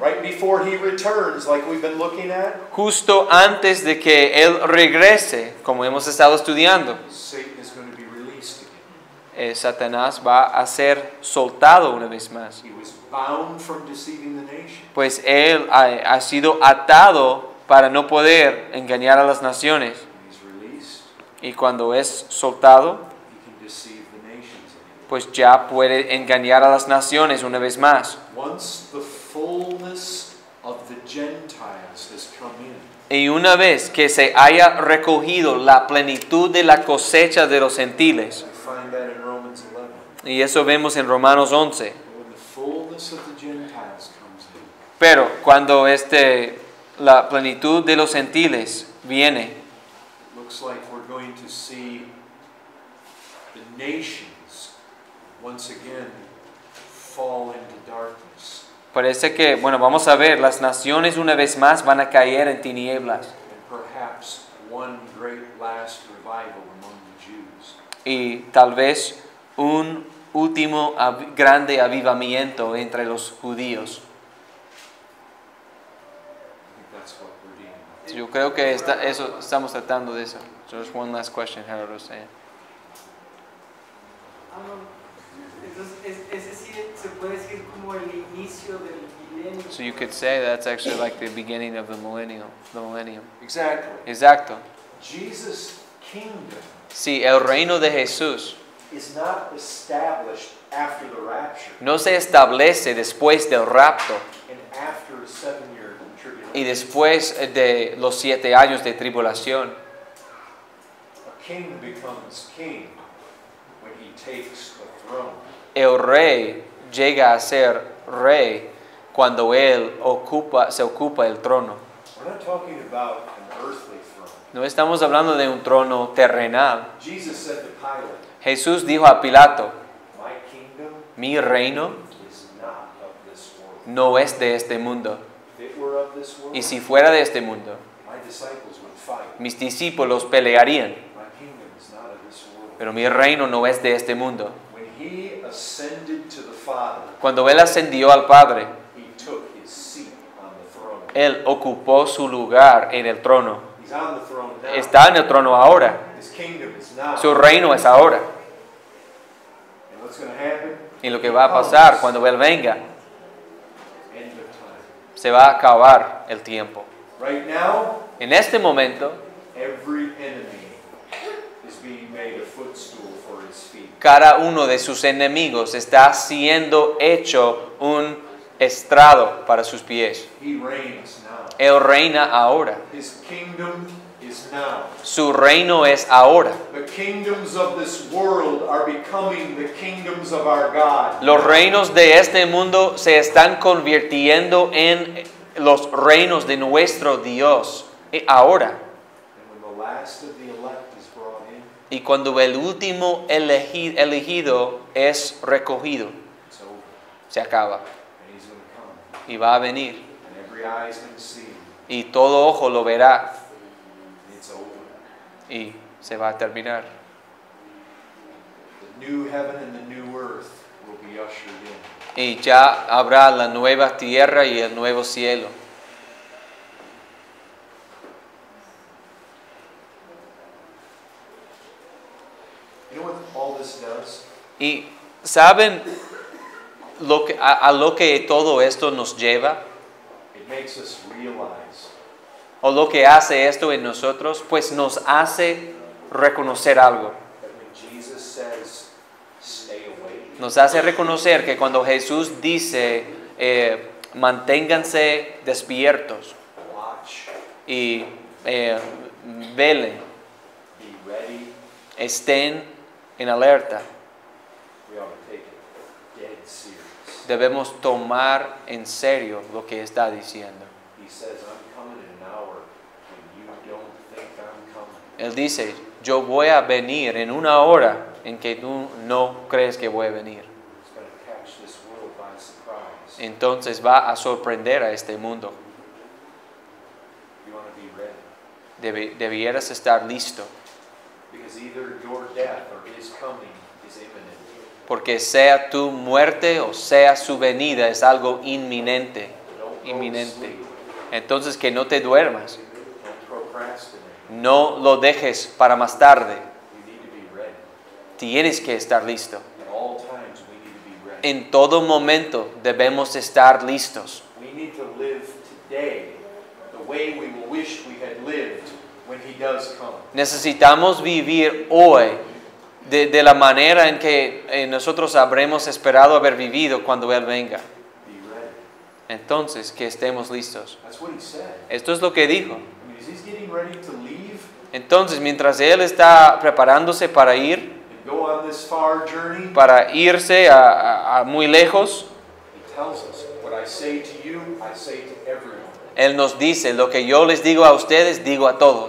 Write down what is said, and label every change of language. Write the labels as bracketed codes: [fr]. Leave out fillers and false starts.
[en] right before he returns, like we've been looking at, [es] justo antes de que Él regrese, como hemos estado estudiando, [en] Satan is going to be released again. [es] Satanás va a ser soltado una vez más. [en] He was bound from deceiving the nation. [es] Pues Él ha sido atado para no poder engañar a las naciones. [en] When he's released, [es] Y cuando es soltado, [en] he can deceive the nations again. [es] pues ya puede engañar a las naciones una vez más. [en] Once the fullness of the Gentiles has come in, [es] Y una vez que se haya recogido la plenitud de la cosecha de los gentiles, [en] we find that in Romans 11. [es] y eso vemos en Romanos 11, [en] When the fullness of the Gentiles comes in, [es] pero cuando la plenitud de los gentiles viene, [en] it looks like we're going to see the nations once again fall into darkness. [es] Parece que, bueno, vamos a ver, las naciones una vez más van a caer en tinieblas. [en] And perhaps one great last revival among the Jews. [es] Y tal vez un último grande avivamiento entre los judíos. [en] I think that's what we're dealing with. [es] Yo creo que eso estamos tratando de eso. [en] Just one last question, Gerardo saying. [es] Entonces, ese sí se puede decir como el inicio del milenio. [en] So you could say that's actually like the beginning of the millennium. Exactly. [es] Exacto. [en] Jesus' kingdom [es] Sí, el reino de Jesús [en] is not established after the rapture [es] no se establece después del rapto [en] and after a 7-year tribulation. [es] y después de los 7 años de tribulación. [en] A king becomes king when he takes the throne. [es] El rey llega a ser rey cuando él se ocupa el trono. [en] We're not talking about an earthly throne. [es] No estamos hablando de un trono terrenal. [en] Jesus said to Pilate, [es] Jesús dijo a Pilato, [en] my kingdom [es] mi reino [en] is not of this world. [es] no es de este mundo. [en] If it were of this world, [es] Y si fuera de este mundo, [en] my disciples would fight. [es] mis discípulos pelearían. [en] My kingdom is not of this world. [es] Pero mi reino no es de este mundo. [en] When he ascended to the Father, [es] Cuando él ascendió al Padre, [en] he took his seat on the throne. [es] él ocupó su lugar en el trono. [en] He's on the throne now. [es] Está en el trono ahora. [en] His kingdom is now. [es] Su reino es ahora. [en] And what's going to happen? [es] Y lo que va a pasar cuando él venga, [en] End of time. [es] se va a acabar el tiempo. [en] Right now, [es] En este momento, [en] every enemy is being made a footstool for his feet. [es] cada uno de sus enemigos está siendo hecho un estrado para sus pies. [en] He reigns now. [es] Él reina ahora. [en] His kingdom is now. [es] Su reino es ahora. [en] The kingdoms of this world are becoming the kingdoms of our God. [es] Los reinos de este mundo se están convirtiendo en los reinos de nuestro Dios ahora. [en] And when the last of the elect is brought in, [es] Y cuando el último elegido es recogido, [en] it's over. [es] se acaba. [en] And he's going to come. [es] Y va a venir. [en] And every eye is going to see him. [es] Y todo ojo lo verá. [en] And it's over. [es] Y se va a terminar. [en] The new heaven and the new earth will be ushered in. [es] Y ya habrá la nueva tierra y el nuevo cielo. [en] You know what all this does? [es] Y ¿saben a lo que todo esto nos lleva? [en] It makes us realize [es] ¿O lo que hace esto en nosotros? Pues nos hace reconocer algo. [en] that when Jesus says, stay awake, [es] Nos hace reconocer que cuando Jesús dice, manténganse despiertos [en] watch, [es] y velen, [en] be ready, [es] estén en alerta, [en] we ought to take it dead serious. [es] debemos tomar en serio lo que está diciendo. [en] He says, I'm coming in an hour when you don't think I'm coming. [es] Él dice, yo voy a venir en una hora en que tú no crees que voy a venir. [en] It's going to catch this world by surprise. [es] Entonces va a sorprender a este mundo. [en] You want to be ready. [es] Debieras estar listo, [en] Because either your death or his coming is imminent. [es] porque sea tu muerte o sea su venida es algo inminente. [en] Don't go to [es] Inminente. [en] sleep. [es] Entonces que no te duermas, [en] Don't procrastinate. [es] no lo dejes para más tarde. [en] You need to be ready. [es] Tienes que estar listo. [en] At all times we need to be ready. [es] En todo momento debemos estar listos. [en] We need to live today the way we will wish we had lived when he does come. [es] Necesitamos vivir hoy de la manera en que nosotros habremos esperado haber vivido cuando Él venga. [en] Be ready. [es] Entonces, que estemos listos. [en] That's what he said. [es] Esto es lo que dijo. [en] I mean, as he's getting ready to leave [es] Entonces, mientras Él está preparándose para ir, [en] and go on this far journey, [es] para irse a muy lejos, [en] he tells us, what I say to you, I say to everyone. [es] Él nos dice, lo que yo les digo a ustedes, digo a todos.